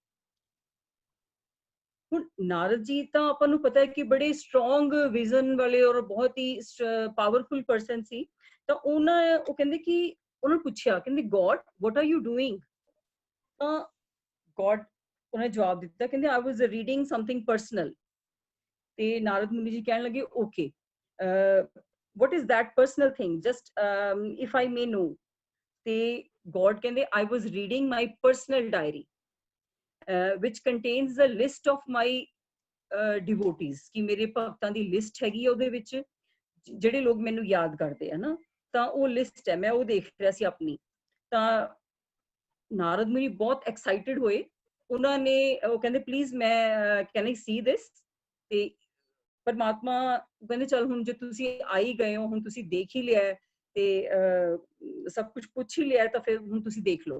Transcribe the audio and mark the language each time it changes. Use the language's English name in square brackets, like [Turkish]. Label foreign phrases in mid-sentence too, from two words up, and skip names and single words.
[Punjabi] ਹੁਣ ਨਾਰਦ ਜੀ ਤਾਂ ਆਪਾਂ ਨੂੰ ਪਤਾ ਹੈ ਕਿ ਬੜੇ [English] strong vision [Punjabi] ਵਾਲੇ ਔਰ ਬਹੁਤ ਹੀ [English] powerful person [Punjabi] ਸੀ। ਤਾਂ ਉਹ ਕਹਿੰਦੇ ਕਿ ਉਹਨਾਂ ਨੂੰ ਪੁੱਛਿਆ, ਕਹਿੰਦੇ [English] God what are you doing? [Punjabi] ਤਾਂ ਗੋਡ ਉਹਨੇ ਜਵਾਬ ਦਿੱਤਾ, ਕਹਿੰਦੇ [English] I was reading something personal. [Punjabi] ਤੇ ਨਾਰਦ ਮੁਨੀ ਜੀ ਕਹਿਣ ਲੱਗੇ ਓਕੇ, [English] what is that personal thing, just if I may know? [Punjabi] ਤੇ ਗੋਡ ਕਹਿੰਦੇ [English] I was reading my personal diary which contains the list of my devotees, [Punjabi] ਕਿ ਮੇਰੇ ਭਗਤਾਂ ਦੀ ਲਿਸਟ ਹੈਗੀ ਉਹਦੇ ਵਿੱਚ ਜਿਹੜੇ ਲੋਕ ਮੈਨੂੰ ਯਾਦ ਕਰਦੇ ਆ ਨਾ, ਤਾਂ ਉਹ ਲਿਸਟ ਹੈ, ਮੈਂ ਉਹ ਦੇਖ ਰਿਹਾ ਸੀ ਆਪਣੀ। ਤਾਂ ਨਾਰਦ ਮੁਨੀ ਬਹੁਤ ਐਕਸਾਈਟਿਡ ਹੋਏ, ਉਹਨਾਂ ਨੇ ਉਹ ਕਹਿੰਦੇ ਪਲੀਜ਼ ਮੈਂ [English] can I see this? [Punjabi] ਤੇ ਪਰਮਾਤਮਾ ਕਹਿੰਦੇ ਚਲ ਹੁਣ ਜੇ ਤੁਸੀਂ ਆਈ ਗਏ ਹੋ, ਹੁਣ ਤੁਸੀਂ ਦੇਖ ਹੀ ਲਿਆ ਤੇ ਸਭ ਕੁਝ ਪੁੱਛ ਹੀ ਲਿਆ ਤਾਂ ਫਿਰ ਹੁਣ ਤੁਸੀਂ ਦੇਖ ਲਓ।